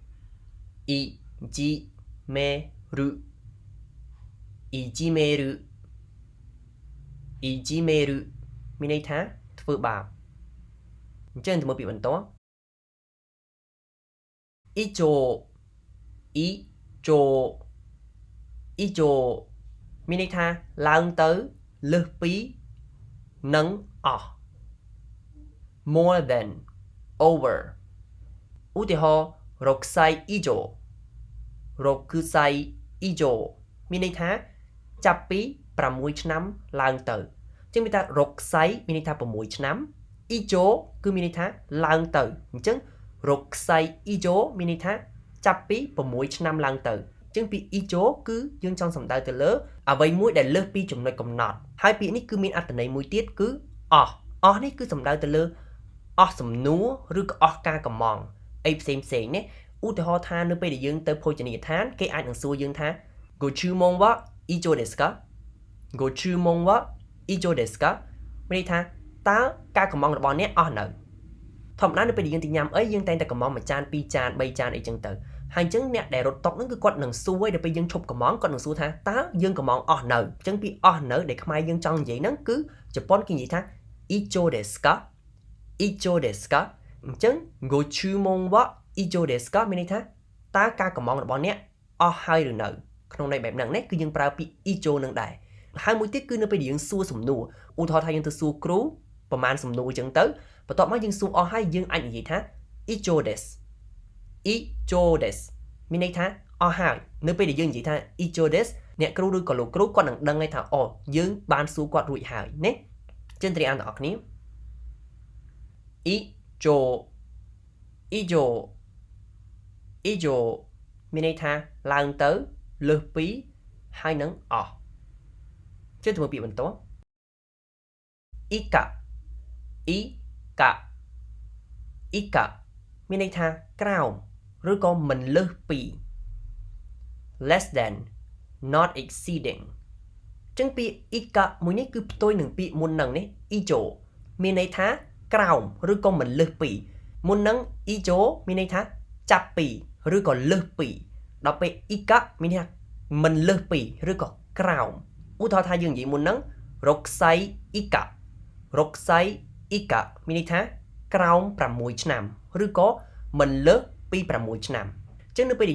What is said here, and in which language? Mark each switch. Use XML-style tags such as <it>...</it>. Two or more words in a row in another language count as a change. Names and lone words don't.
<ja>いじめる いじめる いじめる</ja> <km>មានន័យថាធ្វើបាបអញ្ចឹងទៅមើលពាក្យបន្ទាប់</km> <ja>以上 以上 以上</ja> <km>មាន ន័យថាឡើងទៅលើសពីនឹងអស់</km> <en>more than over</en> <km>ឧទាហរណ៍</km> <ja>6 歳以上6歳以上</ja> <km>មានន័យថាចាប់ពី6ឆ្នាំឡើងទៅអញ្ចឹងមានថា6歳មានន័យថា6ឆ្នាំ ijo គឺមានន័យថាឡើងទៅអញ្ចឹង</km> <ja>6 歳以上</ja> <km>មានន័យថាចាប់ពី 6ឆ្នាំឡើងទៅអញ្ចឹងពាក្យ ijo គឺយើងចង់សំដៅទៅលើអ្វីមួយដែលលើសពីចំណុចកំណត់ហើយពាក្យនេះគឺមានអត្ថន័យមួយទៀតគឺអស់នេះគឺសំដៅទៅលើអស់សំណួរឬក៏អស់ការកំងអីផ្សេងនេះឧទាហរណ៍ថានៅពេលដែលយើងទៅភោ ជនីយដ្ឋានគេអាចនឹងសួរយើងថា</km> <ja>ご注文は以上ですかご注文は以上ですか</ja> <km>មានន័យថាតើការកំងរបស់អ្នកអស់នៅធម្មតានៅពេលដែលយើងទៅញ៉ាំអីយើងតែងតែកំងមួយចាន2ចាន3ចានអីចឹងទៅហើយអញ្ចឹងអ្នកដែលរត់តុកហ្នឹងគឺ គាត់នឹងសួរឲ្យដល់ពេលយើងឈប់កំងគាត់នឹងសួរថាតើយើងកំងអស់នៅអញ្ចឹងពីអស់នៅដែលខ្មែរយើងចង់និយាយហ្នឹងគឺជប៉ុនគេនិយាយថា</km> <ja>以上 ですか 以上 です か</ja> <km>អញ្ចឹង</km> <ja>ご 注文 は 以上 です か</ja> <km>មានន័យថាតើការកំងរបស់អ្នកអស់ហើយឬនៅក្នុងន័យបែបហ្នឹងណាគឺយើងប្រើពាក្យ icho នឹងដែរហើយមួយទៀតគឺនៅពេលដែលយើងសួរសំណួរឧទាហរណ៍ថាយើងទៅសួរគ្រូប្រហែលសំណួរអញ្ចឹងទៅបន្ទាប់មកយើងសួរអស់ហើយយើងអាចនិយាយថា</km> <ja>以上 です 以上 です</ja> <km>មានន័យថាអស់ហើយនៅពេលដែលយើងនិយាយថា</km> <ja>以上 です</ja> <km>អ្នកគ្រូឬក៏លោកគ្រូគាត់នឹងដឹងថាអូយើងបានសួរគាត់រួចហើយណាចឹងត្រៀមអានទាំងអស់គ្នា</km> <ja>以上 以上 以上</ja> <km>មានន័យថាឡើងទៅលើសពីហើយនឹងអស់ចឹងទៅមើលពាក្យបន្ទាប់</km> <ja>以下 以下 以下</ja> <km>មានន័យថាក្រោមឬក៏មិនលើសពី</km> <en>less than not exceeding</en> <km>ចឹងពាក្យ ika មួយនេះគឺផ្ទុយនឹងពាក្យមុន នឹងនេះ icho មានន័យថាក្រោមឬក៏មិនលើសពីមុននឹង icho មានន័យថាចាប់ពីឬក៏លើសពីដល់ពេល ika មានន័យថាមិនលើសពីឬ ក៏ក្រោមឧទាហរណ៍ថាយើងនិយាយមុននឹង</km> <ja>六歳 以下 六歳 以下</ja> <km>មានន័យថាក្រោម6ឆ្នាំឬក៏មិនលើសពី6ឆ្នាំអញ្ចឹងនៅពេលដែល</km>